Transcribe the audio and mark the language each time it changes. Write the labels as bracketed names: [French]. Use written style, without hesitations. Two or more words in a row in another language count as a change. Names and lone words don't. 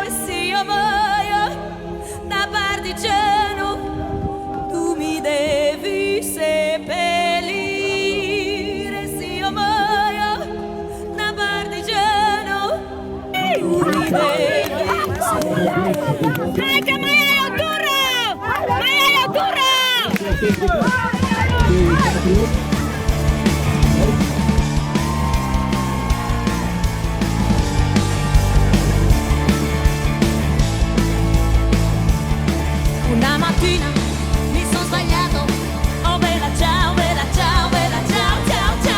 [Italian] E se io muoio da partigiano, tu mi devi seppellire. Se io muoio da partigiano, tu mi devi seppellire. [Romanian] Hai că mai ai o tură! Mai ai o tură! [Italian] Una mattina mi sono sbagliato, oh bella ciao, bella ciao, bella ciao, ciao, ciao.